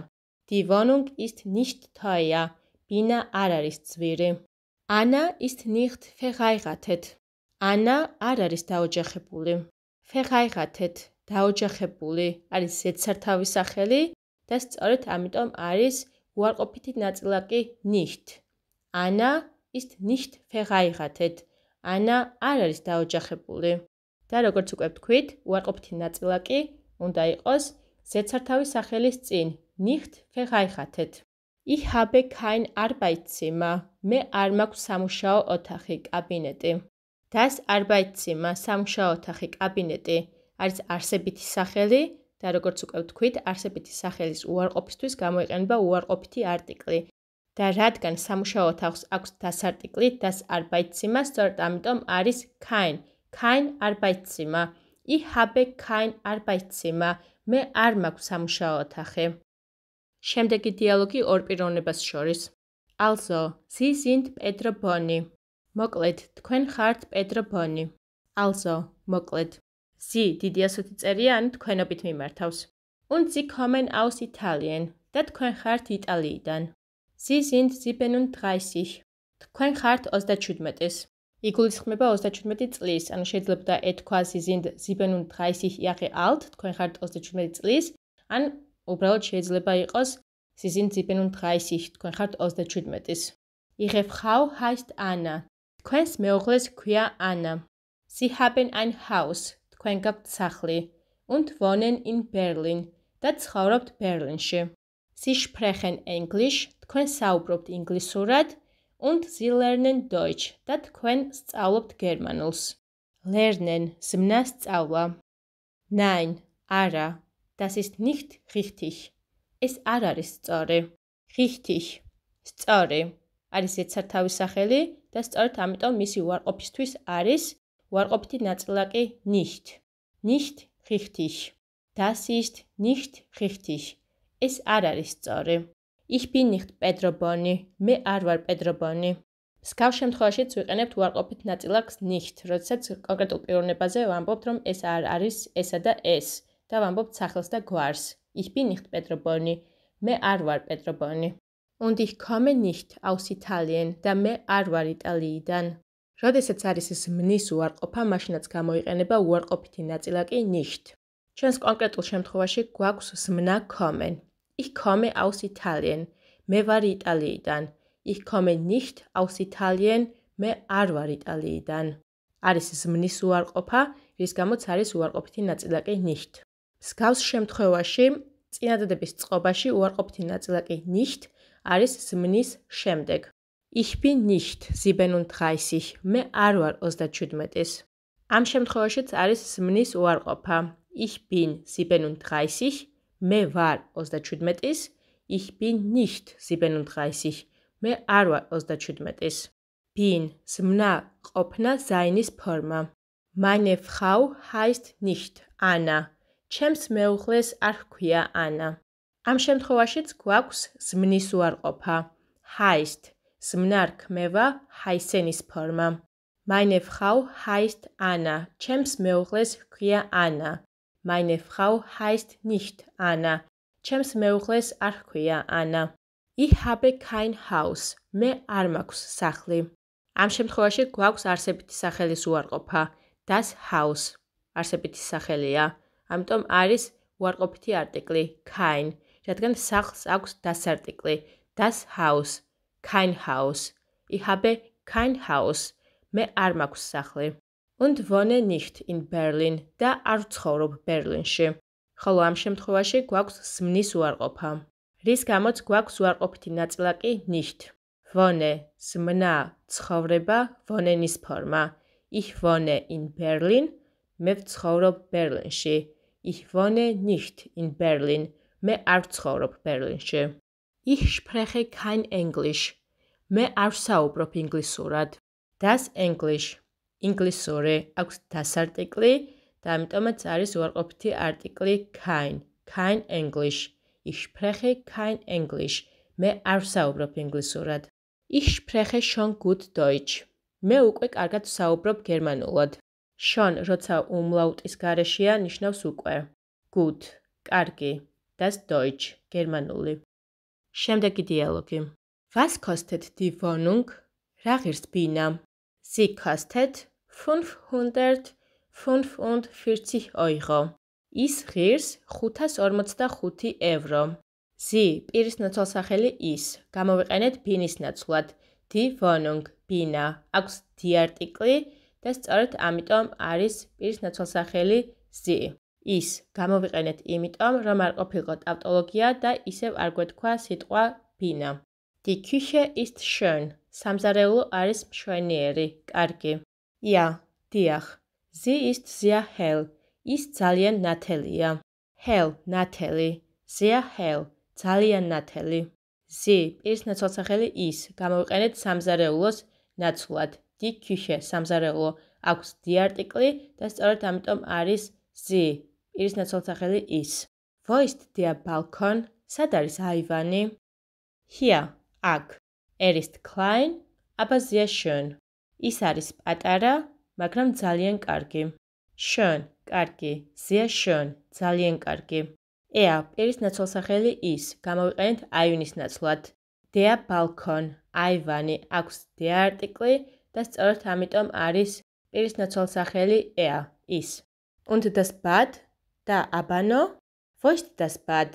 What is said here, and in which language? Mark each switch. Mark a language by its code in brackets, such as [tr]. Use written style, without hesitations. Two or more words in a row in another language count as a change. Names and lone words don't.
[de] Die Wohnung ist nicht teuer. [ka] ბინა არ არის ძვირი. [de] Anna ist nicht verheiratet. [ka] Anna არ არის დაოჯახებული. Verheiratet, დაოჯახებული, არის ზედსართავის სახელი და სწორედ ამიტომ არის უარყოფითი ნაწილაკი nicht. [de] Anna ist nicht verheiratet. [ka] Anna არ არის დაოჯახებული. და როგორც უკვე ვთქვით, უარყოფითი ნაწილაკი უნდა იყოს ზედსართავის სახელის წინ, [de] nicht verheiratet. Ich habe kein Arbeitszimmer. [ka] მე არ მაქვს სამუშაო ოთახი, კაბინეტი. [de] Das Arbeitszimmer, [ka] სამუშაო ოთახი, კაბინეტი არის არსებითი სახელი და როგორც უკვე ვთქვით, არსებითი სახელის უარყოფისთვის გამოიყენება უარყოფითი არტიკლი. და რადგან სამუშაო ოთახს აქვს das არტიკლი, [de] das Arbeitszimmer, [ka] სწორედ ამიტომ არის [de] kein Arbeitszimmer. Ich habe kein Arbeitszimmer. [ka] მე არ მაქვს სამუშაო ოთახი. შემდეგი დიალოგი ორ პიროვნებას შორის. [de] Also, Sie sind Pedro Boni. [ka] მოკლედ, თქვენ ხართ Pedro Boni. Also, მოკლედ. Sie დიდი ასოთი წერია, ან თქვენობით მიმართავს. [de] Und Sie kommen aus Italien. [ka] და თქვენ ხართ იტალიიდან. [de] Sie sind 37. [ka] თქვენ ხართ 37-ის. იგულისხმება 37 წლის, ანუ შეიძლება და ეთქვა [de] Sie sind 37 Jahre alt, [ka] თქვენ ხართ 37 წლის, ან უბრალოდ შეიძლება იყოს [de] Sie sind 37, [ka] თქვენ ხართ 37-ის. [de] Ihre Frau heißt Anna. [ka] თქვენს მეუღლეს ჰქვია Anna. [de] Sie haben ein Haus. [ka] თქვენ გაქვთ სახლი. [de] Und wohnen in Berlin. [ka] და ცხოვრობთ ბერლინში. [de] Sie sprechen English. [ka] თქვენ საუბრობთ ინგლისურად. [de] Und Sie lernen Deutsch. [ka] და თქვენ სწავლობთ გერმანულს. Lernen, ზმნა სწავლა. Nein, არა. [de] Das ist nicht richtig. [ka] ეს არ არის სწორი. Richtig, სწორი. არის ზედსართავის სახელი და სწორედ ამიტომ მისი უარყოფისთვის არის უარყოფითი ნაწილაკი nicht. [de] Nicht richtig. Das ist nicht richtig. [ka] ეს არ არის სწორი. [de] Ich bin nicht Pedro Boni. [ka] მე არ ვარ Pedro Boni. მსგავს შემთხვევაშიც ვიყენებთ უარყოფით ნაწილაკს nicht, როდესაც კონკრეტულ პიროვნებაზე ვამბობთ, რომ ეს არ არის ესა და ეს და ვამბობთ სახელს და გვარს. [de] Ich bin nicht Pedro Boni. [ka] მე არ ვარ Pedro Boni. [de] Und ich komme nicht aus Italien. [ka] და მე არ ვარ იტალიიდან. როდესაც არის ზმნის უარყოფა, მაშინაც გამოიყენება უარყოფითი ნაწილაკი nicht. ჩვენს კონკრეტულ შემთხვევაში გვაქვს ზმნა kommen. [de] Ich komme aus Italien. [ka] მე ვარ იტალიიდან. [de] Ich komme nicht aus Italien. [ka] მე არ ვარ იტალიიდან. არის ზმნის უარყოფა, რის გამოც არის უარყოფითი ნაწილაკი nicht. მსგავს შემთხვევაში წინადადების წყობაში უარყოფითი ნაწილაკი nicht არის ზმნის შემდეგ. [de] Ich bin nicht 37. [ka] მე არ ვარ 37-ის. ამ შემთხვევაშიც არის ზმნის უარყოფა. [de] Ich bin 37. [ka] მე ვარ 37-ის. [de] Ich bin nicht 37. [ka] მე არ ვარ 37-ის. Bin, ზმნა ყოფნა ზაინის ფორმა. [de] Meine Frau heißt nicht Anna. [ka] ჩემს მეუღლეს არ ჰქვია ანა. ამ შემთხვევაშიც გვაქვს ზმნის უარყოფა. Heißt, ზმნა რქმევა heißen-ის ფორმა. [de] Meine Frau heißt Anna. [ka] ჩემს მეუღლეს ჰქვია ანა. [de] Meine Frau heißt nicht Anna. [ka] ჩემს მეუღლეს არ ჰქვია ანა. [de] Ich habe kein Haus. [ka] მე არ მაქვს სახლი. ამ შემთხვევაში გვაქვს არსებითი სახელის უარყოფა. [de] Das Haus [ka] არსებითი სახელია. ამიტომ არის უარყოფითი არტიკლი kein, რადგან სახლს აქვს das არტიკლი. [de] Das Haus, kein Haus. Ich habe kein Haus. [ka] მე არ მაქვს სახლი. [de] Und wohne nicht in Berlin [ka] და არ ვცხოვრობ ბერლინში. ხოლო ამ შემთხვევაში გვაქვს სმნის უარყოფა. რის გამოც გვაქვს უარყოფითი ნაწილაკი nicht. [de] Wohne, [ka] სმნა, ცხოვრება, wohnen-ის ფორმა. [de] Ich wohne in Berlin, [ka] მე ვცხოვრობ ბერლინში. [de] Ich wohne nicht in Berlin, [ka] მე არ ვცხოვრობ ბერლინში. [de] Ich spreche kein English, [ka] მე არ ვსაუბრობ ინგლისურად. [de] Das English, [ka] ინგლისური, აქვს das არტიკლი და ამიტომაც არის უარყოფითი არტიკლი [de] kein English. Ich spreche kein English, [ka] მე არ ვსაუბრობ ინგლისურად. [de] Ich spreche schon gut Deutsch, [ka] მე უკვე კარგად ვსაუბრობ გერმანულად. Schon, როცა უმლაუტის გარეშეა, ნიშნავს უკვე. [de] Gut, კარგი, das Deutsch, [ka] გერმანული. შემდეგი დიალოგი. [de] Was kostet die Wohnung? [ka] რა ღირს ბინა? [de] Sie kostet 545 Euro. [ka] ის ღირს 545 ევრო. Sie, პირის ნაცვალსახელი ის, გამოვიყენეთ ბინის ნაცვლად. [de] Die Wohnung, [ka] ბინა, აქვს die არტიკლი და სწორედ ამიტომ არის პირის ნაცვალსახელი sie. ის გამოვიყენეთ იმიტომ, რომ არ ყოფილიყო ტავტოლოგია და ისევ არ გვეთქვა სიტყვა ბინა. [de] Die Küche ist schön. [ka] სამზარეულო არის მშვენიერი, კარგი. Ja, დიახ. [de] Sie ist sehr hell. [ka] ის ძალიან ნათელია. Hell, ნათელი. [de] Sehr hell, [ka] ძალიან ნათელი. Sie, პირის ნაცვალსახელი ის, გამოვიყენეთ სამზარეულოს ნაცვლად. [de] Die Küche, [ka] სამზარეულო, აქვს die არტიკლი და სწორედ ამიტომ არის sie, პირის ნაცვალსახელი ის. [de] Wo ist der Balkon? [ka] სად არის აივანი? Hier, აქ. [de] ist klein, aber sehr schön. [ka] ის არის პატარა, მაგრამ ძალიან კარგი. [de] Schön, კარგი, sehr schön, [ka] ძალიან კარგი. Er, პირის ნაცვალსახელი ის, გამოვიყენეთ აივნის ნაცვლად. [de] Der Balkon, [ka] აივანი, აქვს der არტიკლი და სწორედ ამიტომ არის პირის ნაცვალსახელი er, ის. [de] Und das Bad, [ka] და აბანო? [de] Wo ist das Bad?